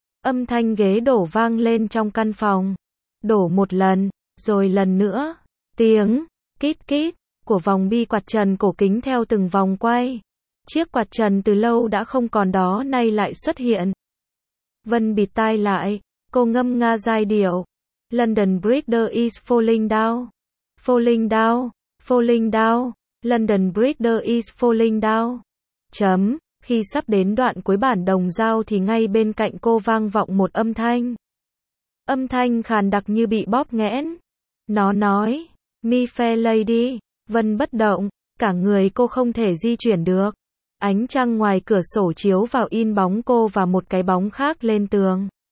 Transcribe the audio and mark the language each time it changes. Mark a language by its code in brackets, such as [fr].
[vi] Âm thanh ghế đổ vang lên trong căn phòng. Đổ một lần, rồi lần nữa. Tiếng, kít kít, của vòng bi quạt trần cổ kính theo từng vòng quay. Chiếc quạt trần từ lâu đã không còn đó nay lại xuất hiện. Vân bịt tai lại, cô ngâm nga giai điệu. [en] London Bridge is falling down. Falling down, falling down, London Bridge is falling down. [vi] Chấm, khi sắp đến đoạn cuối bản đồng dao thì ngay bên cạnh cô vang vọng một âm thanh. Âm thanh khàn đặc như bị bóp nghẽn. Nó nói, [en] Mi Fe Lady, [vi] Vân bất động, cả người cô không thể di chuyển được. Ánh trăng ngoài cửa sổ chiếu vào in bóng cô và một cái bóng khác lên tường.